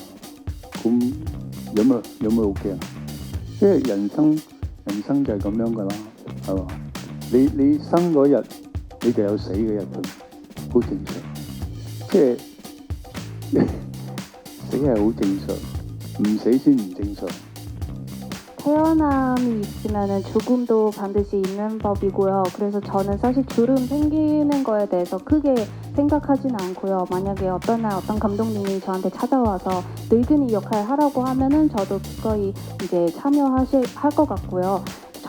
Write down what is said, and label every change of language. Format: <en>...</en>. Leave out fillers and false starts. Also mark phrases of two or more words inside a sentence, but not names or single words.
<yue>咁有咩好驚？即係人生就係咁樣㗎啦，係嘛？你生嗰日你就有死嘅日子，好正常。即係死係好正常，唔死先唔正常。</yue> <ko>태어남이 있으면 죽음도 반드시 있는 법이고요. 그래서 저는 사실 주름 생기는 거에 대해서 크게 생각하지는 않고요. 만약에 어떤 날 어떤 감독님이 저한테 찾아와서 늙은이 역할 하라고 하면은 저도 기꺼이 이제 참여할 것 같고요.</ko>